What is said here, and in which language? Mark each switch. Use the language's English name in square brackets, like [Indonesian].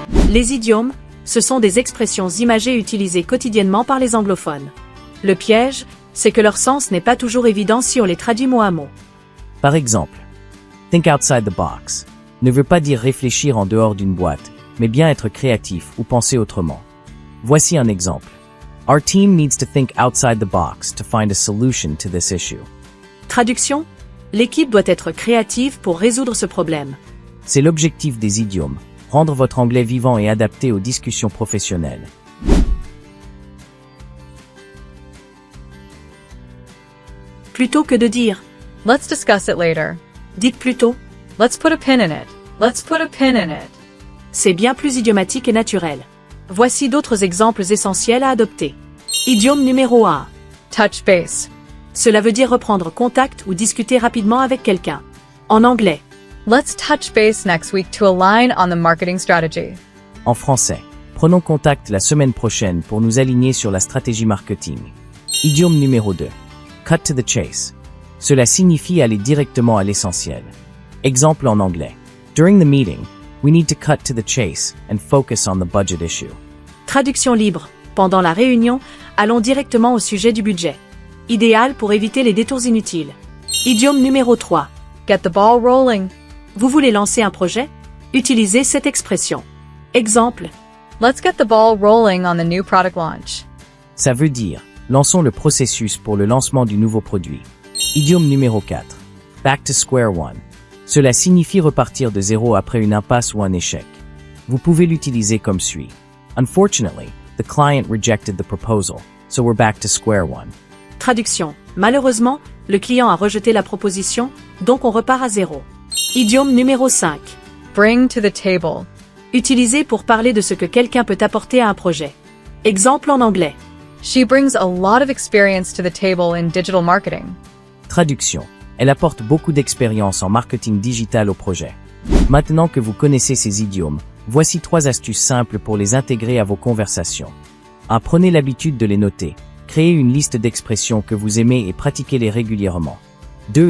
[French] Les idiomes, ce sont des expressions imagées utilisées quotidiennement par les anglophones. Le piège, c'est que leur sens n'est pas toujours évident si on les traduit mot à mot. Par exemple, [English] think outside the box [French] ne veut pas dire réfléchir en dehors d'une boîte, mais bien être créatif ou penser autrement. Voici un exemple. [English] Our team needs to think outside the box to find a solution to this issue. [French] Traduction: l'équipe doit être créative pour résoudre ce problème. C'est l'objectif des idiomes, rendre votre anglais vivant et adapté aux discussions professionnelles. Plutôt que de dire [English] « Let's discuss it later », [French] dites plutôt [English] Let's put a pin in it. Let's put a pin in it. [French] C'est bien plus idiomatique et naturel. Voici d'autres exemples essentiels à adopter. Idiome numéro 1. [English] Touch base. [French] Cela veut dire reprendre contact ou discuter rapidement avec quelqu'un. En anglais. [English] Let's touch base next week to align on the marketing strategy. [French] En français. Prenons contact la semaine prochaine pour nous aligner sur la stratégie marketing. Idiome numéro 2. [English] Cut to the chase. [French] Cela signifie aller directement à l'essentiel. Exemple en anglais. [English] During the meeting, we need to cut to the chase and focus on the budget issue. [French] Traduction libre. Pendant la réunion, allons directement au sujet du budget. Idéal pour éviter les détours inutiles. Idiome numéro 3. [English] Get the ball rolling. [French] Vous voulez lancer un projet? Utilisez cette expression. Exemple. [English] Let's get the ball rolling on the new product launch. [French] Ça veut dire, lançons le processus pour le lancement du nouveau produit. Idiome numéro 4. [English] Back to square one. [French] Cela signifie repartir de zéro après une impasse ou un échec. Vous pouvez l'utiliser comme suit. [English] Unfortunately, the client rejected the proposal, so we're back to square one. [French] Traduction. Malheureusement, le client a rejeté la proposition, donc on repart à zéro. Idiome numéro 5. [English] Bring to the table. [French] Utilisé pour parler de ce que quelqu'un peut apporter à un projet. Exemple en anglais. [English] She brings a lot of experience to the table in digital marketing. [French] Traduction. Elle apporte beaucoup d'expérience en marketing digital au projet. Maintenant que vous connaissez ces idiomes, voici 3 astuces simples pour les intégrer à vos conversations. 1. Prenez l'habitude de les noter. Créez une liste d'expressions que vous aimez et pratiquez-les régulièrement. 2.